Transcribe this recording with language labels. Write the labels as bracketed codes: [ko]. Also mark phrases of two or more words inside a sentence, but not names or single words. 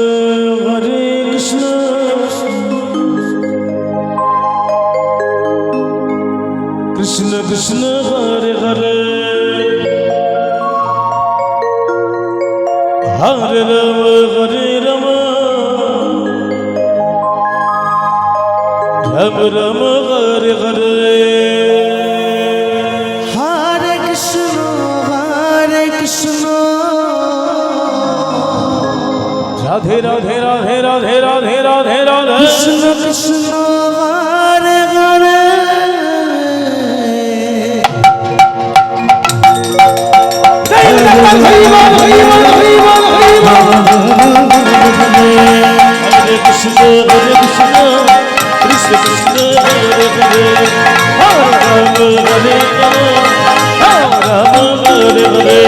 [sa] কৃষ্ণ কৃষ্ণ হরে হরে হরে রাম রাম রাম হরে হরে হরে কৃষ্ণ রাধে রাধে রাধে রাধে রাধে রাধে রাধে কৃষ্ণ কৃষ্ণ হরে হরে Hare Krishna, Krishna Krishna, Hare Hare, Hare Rama, Hare Rama, Rama Hare Hare.